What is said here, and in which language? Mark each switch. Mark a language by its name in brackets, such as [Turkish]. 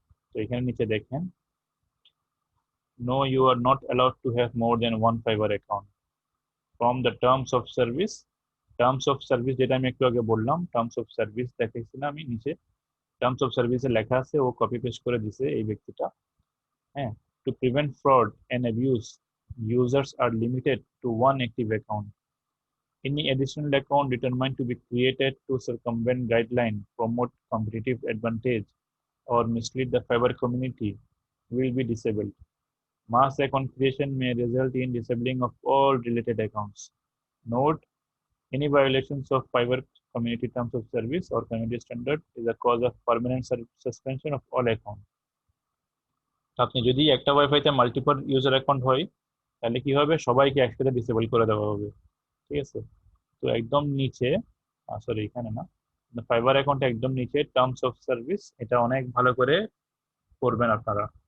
[Bangla] তো এখানে নিচে দেখেন, [English] No, you are not allowed to have more than one Fiverr account from the terms of service. [Bangla] Terms of service যেটা আমি একটু আগে বললাম, টার্মস অফ সার্ভিস দেখাইছি না আমি নিচে, টার্মস অফ সার্ভিসে লেখা আছে, ও কপি পেস্ট করে দিছে এই ব্যক্তিটা। [English] হ্যাঁ, to prevent fraud and abuse, users are limited to one active account. Any additional account determined to be created to circumvent guideline, promote competitive advantage, or mislead the fiber community will be disabled. Mass account creation may result in disabling of all related accounts. Note, any violations of fiber community terms of service or community standard is a cause of permanent suspension of all accounts. [Bangla] আপনি যদি একটা ওয়াইফাইতে multiple user account হয়, তাহলে কি হবে, সবাইকে একসাথে disable করে দেওয়া হবে। ঠিক আছে? তো একদম নিচে, সরি এখানে না, ফাইবার অ্যাকাউন্টে একদম নিচে টার্মস অফ সার্ভিস, এটা অনেক ভালো করে করবেন আপনারা।